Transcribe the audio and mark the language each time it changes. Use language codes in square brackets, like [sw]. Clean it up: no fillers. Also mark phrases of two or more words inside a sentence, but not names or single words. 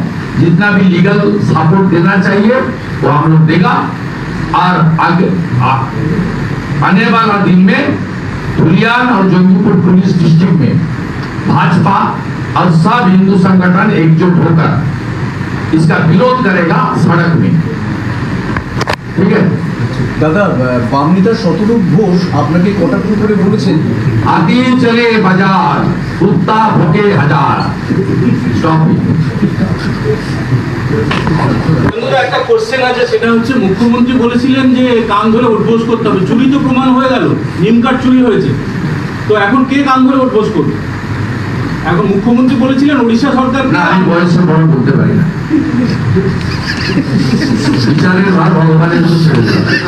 [hi] जितना भी [en] legal support [hi] देना चाहिए वो हम लोग देगा और आगे आने वाला दिन में धुलियान और जंगीपुर [en] police district [hi] में भाजपा और सब हिंदू संगठन एकजुट होकर इसका विरोध करेगा सड़क में। ठीक है दादा, [bn] বাম নেতা শতরূপ ঘোষ আপনাকে কটাক্ষ করে বলেছেন [hi] आती चले बाजार कुत्ता भोके हजार। स्टॉप। [bn] বন্ধুরা, একটা কোশ্চেন আছে, সেটা হচ্ছে মুখ্যমন্ত্রী বলেছিলেন যে কান ধরে উঠবোস করতে হবে। চুরি তো প্রমাণ হয়ে গেল, নিম কার্ড চুরি হয়েছে, তো এখন কে কান ধরে উঠবোস করবে? এখন মুখ্যমন্ত্রী বলেছিলেন ওড়িশা সরকার না, আমি বয়সে বড় বলতে পারি না। বিচারের ভার ভগবানের উপর ছেড়ে দিলাম।